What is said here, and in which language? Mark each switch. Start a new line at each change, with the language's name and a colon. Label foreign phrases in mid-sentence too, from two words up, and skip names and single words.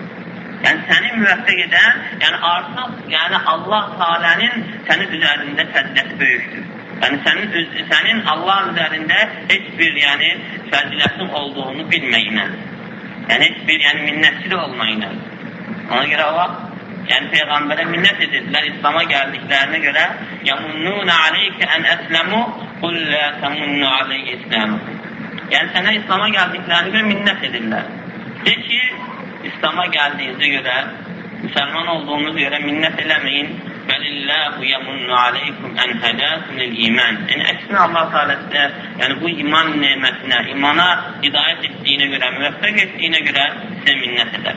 Azerbaijani: Səni müvəffəq edən, artıq Allah Teala'nın sənin üzərində fəziləti böyükdür. Sənin Allah üzərində heç bir fəzilətin olduğunu bilməyinə, heç bir minnətçi olmayınə. Ona görə o vaxt Peyğəmbərə minnət edirlər İslam'a gəldiklərinə görə
Arabic: يَمُنُّونَ عَلَيْكَ أَنْ أَسْلَمُوا قُلْ لَا تَمُنُّوا عَلَيْهِ إِسْلَامُكُمْ.
Azerbaijani: Sənə İslam'a gəldiklərinə görə minnət edirlər. De ki, İslam'a gəldiyinizə görə, müsəlman olduğunuz görə minnət eləməyin.
Arabic: بل الله يمن عليكم أن هداكم للإيمان.
Azerbaijani: Əksinə Allah Teala'sı bu iman nemətinə, imana hidayət etdiyinə görə, müvəffəq etdiyinə görə sizə minnət edər.